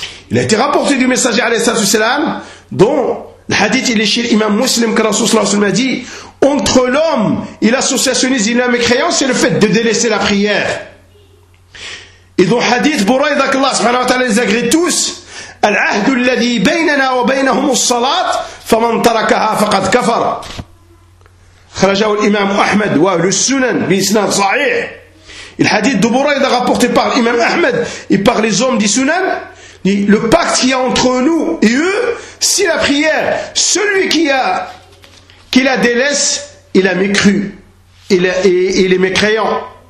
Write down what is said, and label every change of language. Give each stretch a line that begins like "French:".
French: Il a été rapporté du messager
Arabic: عليه الصلاة والسلام
French: dont le hadith il est chez l'imam Muslim que Rasoul sallallahu alayhi wa sallam a dit entre l'homme et l'associationnisme et la mécréance c'est le fait de délaisser la prière. Et dans le hadith Buraydak Allah subhanahu wa ta'ala les agrée tous
Arabic: العهد الذي بيننا وبينهم الصلاة فمن تركها فقد كفر. خرجه الإمام أحمد وأهل السنن بإسناد صحيح.
French: Le hadith de Buraïda rapporté par l'imam Ahmed et par les hommes du Sunan dit le pacte qu'il y a entre nous et eux, si la prière, celui qui la délaisse, il a mécru. Il est mécréant.